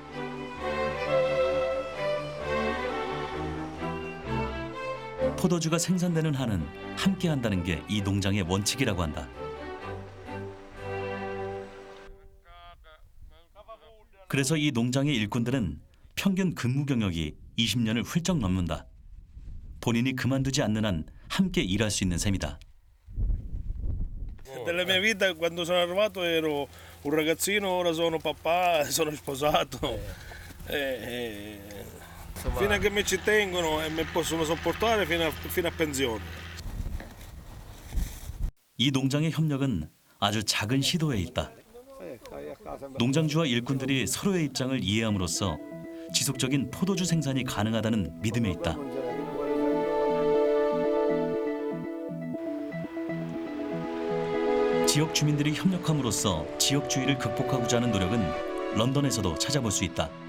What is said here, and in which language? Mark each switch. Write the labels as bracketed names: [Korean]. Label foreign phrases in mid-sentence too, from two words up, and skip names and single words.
[Korean] 포도주가 생산되는 한은 함께한다는 게 이 농장의 원칙이라고 한다. 그래서 이 농장의 일꾼들은 평균 근무 경력이 20년을 훌쩍 넘는다. 본인이 그만두지 않는 한 함께 일할 수 있는 셈이다. [Italian] Della mia vita quando sono arrivato ero un ragazzino, ora sono papà, sono sposato. Fino a che mi ci tengono e mi possono sopportare fino a pensione. [Korean] 이 농장의 협력은 아주 작은 시도에 있다. 농장주와 일꾼들이 서로의 입장을 이해함으로써 지속적인 포도주 생산이 가능하다는 믿음에 있다. 지역 주민들이 협력함으로써 지역주의를 극복하고자 하는 노력은 런던에서도 찾아볼 수 있다.